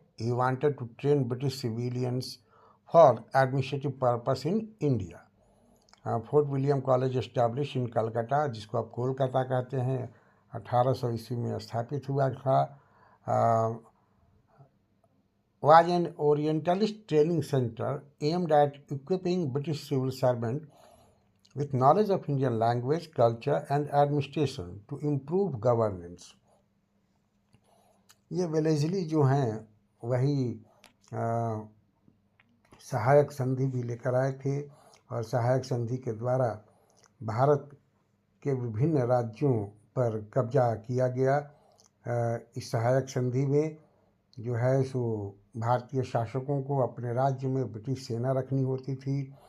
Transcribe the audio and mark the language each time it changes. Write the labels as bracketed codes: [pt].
[en] He wanted to train British civilians for administrative purpose in India. Fort William College establish in Calcutta, [hi] जिसको आप कोलकाता कहते हैं, 1800 ईस्वी में स्थापित हुआ था। [en] was an Orientalist training center aimed at equipping British civil servants with knowledge of Indian language, culture and administration to improve governance। [hi] ये वेलेजली जो हैं वही सहायक संधि भी लेकर आए थे और सहायक संधि के द्वारा भारत के विभिन्न राज्यों पर कब्जा किया गया। इस सहायक संधि में जो है सो भारतीय शासकों को अपने राज्य में ब्रिटिश सेना रखनी होती थी।